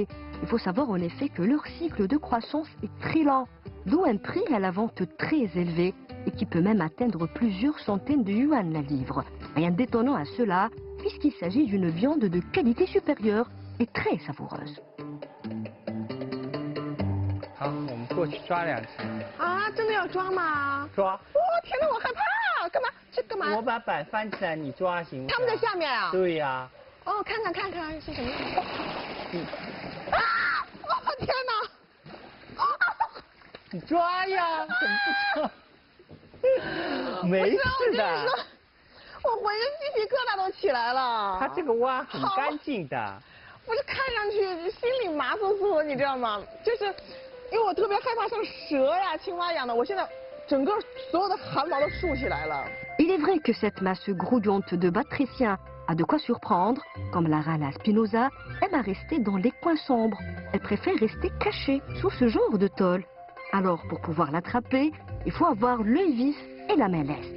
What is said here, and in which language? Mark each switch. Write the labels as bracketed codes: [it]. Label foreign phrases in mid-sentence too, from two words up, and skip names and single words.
[fr] Il faut savoir en effet que leur cycle de croissance est très lent, d'où un prix à la vente très élevé et qui peut même atteindre plusieurs centaines de yuan la livre. Rien d'étonnant à cela, puisqu'il s'agit d'une viande de qualité supérieure et très savoureuse. [zh] 好，我们过去抓2只。啊，真的要抓吗？抓。哇，天哪，我害怕，干嘛？这干嘛？我把板翻起来，你抓行不行？他们在下面啊？对呀。哦，看看是什么样的？啊！哦天哪！你抓呀，怎么不抓？没事的。我浑身鸡皮疙瘩都起来了。它这个蛙很干净的。我这看上去心里麻酥酥的，你知道吗？就是因为我特别害怕像蛇呀、青蛙一样的，我现在整个所有的汗毛都竖起来了。 [fr] Il est vrai que cette masse grouillante de batraciens a de quoi surprendre, comme la rana spinosa aime à rester dans les coins sombres. Elle préfère rester cachée sous ce genre de tôle. Alors pour pouvoir l'attraper, il faut avoir l'œil vif et la main leste.